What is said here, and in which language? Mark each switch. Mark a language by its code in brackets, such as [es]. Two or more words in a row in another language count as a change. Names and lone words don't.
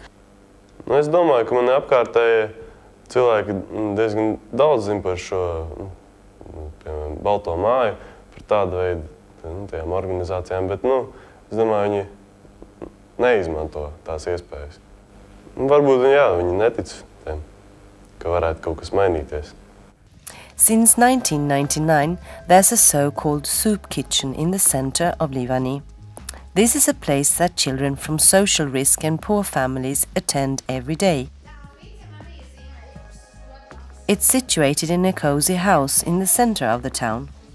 [lv] Es domāju, ka mani apkārtēji cilvēki diezgan daudz zina par šo piemēram, Balto māju, par tādu veidu tajām organizācijām, bet es domāju, viņi neizmanto tās iespējas. Varbūt viņi netic tiem, ka varētu kaut kas mainīties. [en] Since 1999, there's a so-called soup kitchen in the center of Livani. This is a place that children from social risk and poor families attend every day. It's situated in a cozy house in the center of the town.